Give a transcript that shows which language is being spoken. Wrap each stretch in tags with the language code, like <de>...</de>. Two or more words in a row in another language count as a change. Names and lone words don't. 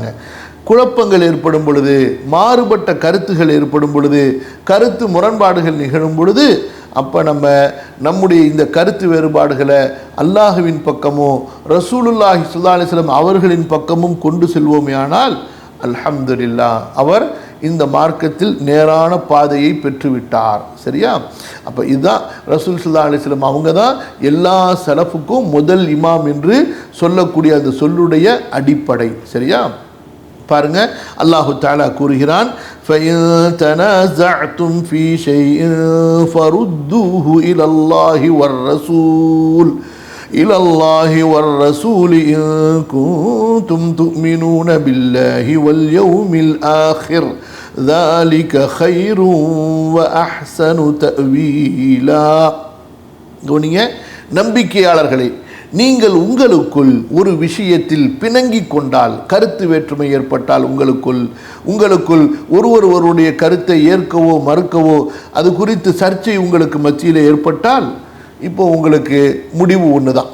<ta>குழப்பங்கள் ஏற்படும் பொழுது, மாறுபட்ட கருத்துகள் ஏற்படும் பொழுது, கருத்து முரண்பாடுகள் நிகழும் பொழுது, அப்போ நம்முடைய இந்த கருத்து வேறுபாடுகளை அல்லாஹுவின் பக்கமோ</ta> <ar>رسول الله صلى الله عليه وسلم</ar> <ta>அவர்களின் பக்கமும் கொண்டு செல்வோமேயானால் அல்ஹம்துலில்லாஹ், அவர் இந்த மார்க்கத்தில் நேரான பாதையை பெற்றுவிட்டார். சரியா? அப்போ இதுதான் ரசூல்</ta> <ar>صلى الله عليه وسلم</ar> <ta>அவங்க தான் எல்லா சலஃபுக்கும் முதல் இமாம் என்று சொல்லக்கூடிய அந்த சொல்லுடைய அடிப்படை. சரியா? பாருங்க,</ta> <ar>الله تعالى</ar> <ta>கூறுகிறான்,</ta> <ar>فَإِن تَنَازَعْتُمْ فِي شَيْءٍ فَرُدُّوهُ إِلَى اللَّهِ وَالرَّسُولِ إِن كُنتُمْ تُؤْمِنُونَ بِاللَّهِ وَالْيَوْمِ الْآخِرِ ذَلِكَ خَيْرٌ وَأَحْسَنُ تَأْوِيلًا.</ar> <ta>நம்பிக்கையாளர்களே, நீங்கள் உங்களுக்குள் ஒரு விஷயத்தில் பிணங்கிக் கொண்டால், கருத்து வேற்றுமை ஏற்பட்டால், உங்களுக்குள் ஒருவருடைய கருத்தை ஏற்கவோ மறுக்கவோ அது குறித்து சர்ச்சை உங்களுக்கு மத்தியில் ஏற்பட்டால், இப்போ உங்களுக்கு முடிவு ஒன்று தான்.</ta>